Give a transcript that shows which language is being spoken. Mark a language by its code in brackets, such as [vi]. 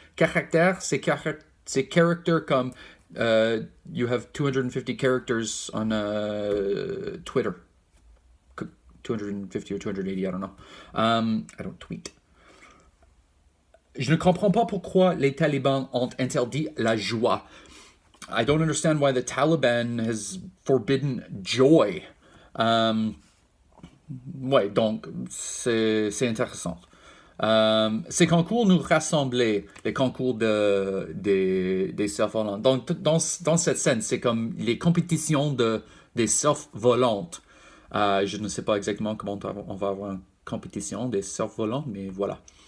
[fr] Caractère, c'est [en] character comme you have 250 characters on Twitter. 250 or 280, I don't know. I don't tweet. [fr] Je ne comprends pas pourquoi les talibans ont interdit la joie. [en] I don't understand why the Taliban has forbidden joy. [fr] Ouais, donc c'est intéressant. Ces concours nous rassemblaient, les concours des surf-volants. Donc, dans cette scène, c'est comme les compétitions des surf-volantes. Je ne sais pas exactement comment on va avoir une compétition des surf-volants, mais voilà.